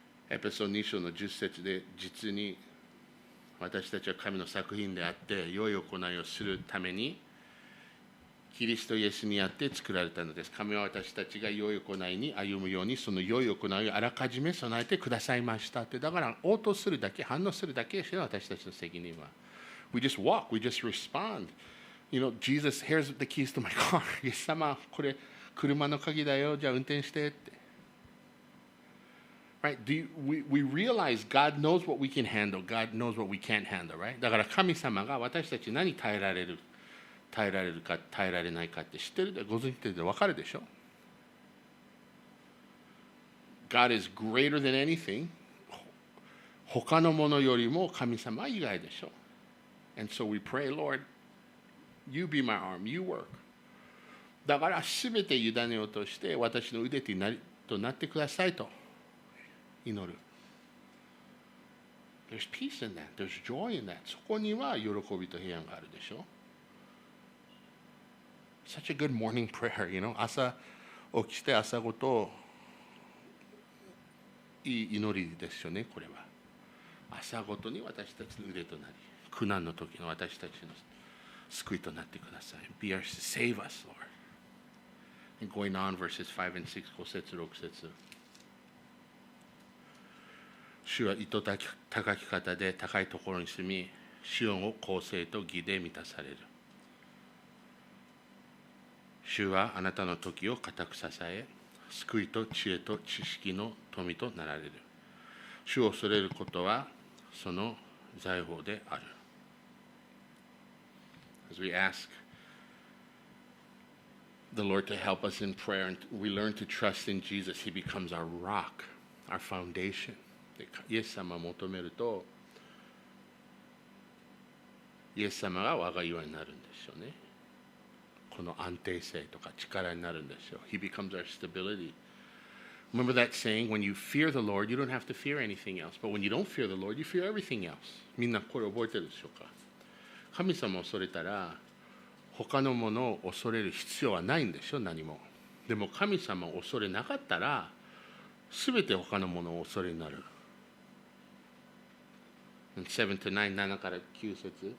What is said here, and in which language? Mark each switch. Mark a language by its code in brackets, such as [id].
[ja] エペソ2章の10節で、実に私たちは神の作品であって、良い行いをするために、キリストイエスにあって作られたのです。神は私たちが良い行いに歩むように、その良い行いをあらかじめ備えてくださいましたって。だから応答するだけ、反応するだけですよ、私たちの責任は。 [en] We just walk, we just respond. You know, Jesus, here's the keys to my car. [ja] イエス様、これ車の鍵だよ、じゃあ運転してって。 [en] Right? We realize God knows what we can handle, God knows what we can't handle, right? [ja] だから神様が私たち何耐えられるか耐えられないかって知ってるで、ご存知で分かるでしょ。 [en] God is greater than anything. [ja] 他のものよりも神様以外でしょ。 [en] And so we pray, Lord, you be my arm, you work. [ja] だからすべて委ねようとして私の腕となってくださいと祈る。 [en] There's peace in that. There's joy in that. [ja] そこには喜びと平安があるでしょ。 [en] Such a good morning prayer, you know. [ja] 朝起きて朝ごといい祈りですよね、これは。朝ごとに私たちの腕となり、苦難の時の私たちの救いとなってください。 [en] Be our, save us, Lord. And going on, verses 5 and 6, [ja] 5節、6節。主は糸高き方で高いところに住み、シオンを公正と義で満たされる。主はあなたの時を固く支え、救いと知恵と知識の富となられる。主を恐れることはその財宝である。 [en] As we ask the Lord to help us in prayer and we learn to trust in Jesus, He becomes our rock, our foundation. [ja] イエス様を求めると、イエス様が我が岩になるんですよね。この安定性とか力になるんですよ。 [en] He becomes our stability. Remember that saying, when you fear the Lord, you don't have to fear anything else. But when you don't fear the Lord, you fear everything else. [ja] みんなこれ覚えてるでしょうか。神様を恐れたら、他のものを恐れる必要はないんでしょ、何も。でも神様を恐れなかったら、すべて他のものを恐れになる。 [en] 7 to 9、 [ja] 7から9節。